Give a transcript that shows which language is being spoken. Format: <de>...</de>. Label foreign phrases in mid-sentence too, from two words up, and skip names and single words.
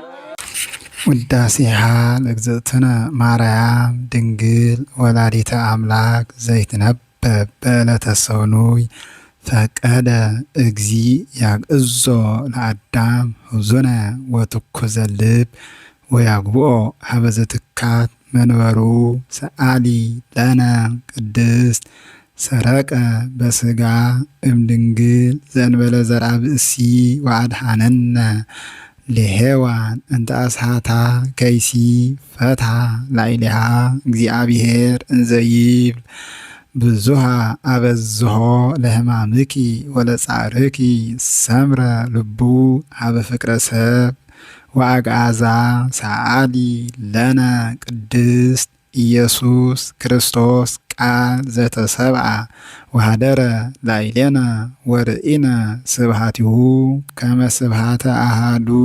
<gez>ውዳሴሃ ለእግዝእትነ ማርያም ድንግል ወላዲተ አምላክ ዘይትነበብ በዕለተ ሰኑይ ፈቀደ እግዚ ያግዞ ለአዳም ሁዙነ ወትኩዘ ልብ ወያግብኦ ሀበ ዘትካት መንበሩ ሰአሊ ለነ ቅድስት ሰረቀ በስጋ እምድንግል ዘእንበለ ዘርአ ብእሲ ወአድኃነነ ለሔዋን እንተ አስሓታ ከይሲ ፈትሐ ላዕሌሃ እግዚአብሔር እንዘ ይብል ብዙሃ አበዝሖ ለሕማምኪ ወለጻርኪ ሰምረ ልቡ ሀበ ፍቅረ ሰብ ወአግዓዛ ሰአሊ ለነ ቅድስት ኢየሱስ ክርስቶስ ቃል ዘተሰብአ ወሃደረ ላዕሌነ ወርኢነ ስብሐቲሁ ከመ ስብሐተ አሐዱ</gez>